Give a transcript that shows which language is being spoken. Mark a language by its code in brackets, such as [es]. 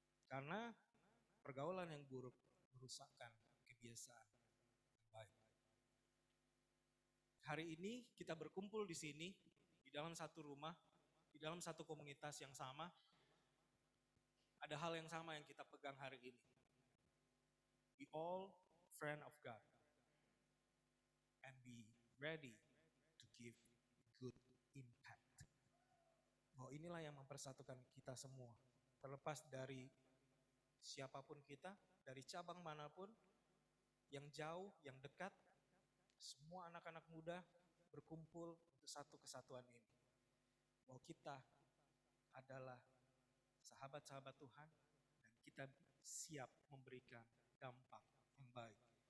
[id] Karena pergaulan yang buruk merusakkan kebiasaan yang baik. Hari ini kita berkumpul di sini, di dalam satu rumah, di dalam satu komunitas yang sama. Ada hal yang sama yang kita pegang hari ini. [en] We all friend of God. And be ready to give good impact. [id] Bahwa inilah yang mempersatukan kita semua. Terlepas dari siapapun kita, dari cabang manapun, yang jauh, yang dekat, semua anak-anak muda berkumpul untuk satu kesatuan ini. Bahwa kita adalah sahabat-sahabat Tuhan dan kita siap memberikan dampak yang baik.